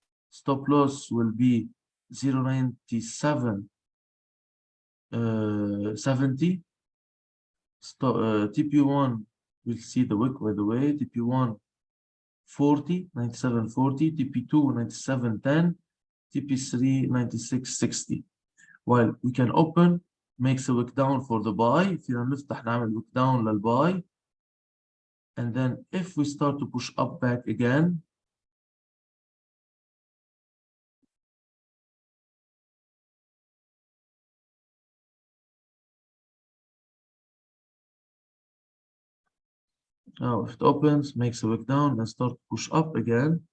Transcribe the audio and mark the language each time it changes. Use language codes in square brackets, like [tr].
[en] Stop loss will be 0.9770. TP1, we'll see the wick, by the way. TP1 40, 97.40, TP2 97.10, TP3 96.60. While we can open, makes a wick down for the buy. [ar] فينا نفتح نعمل wick down للbuy. [en] And then if we start to push up back again, now if it opens, makes a wick down and start to push up again.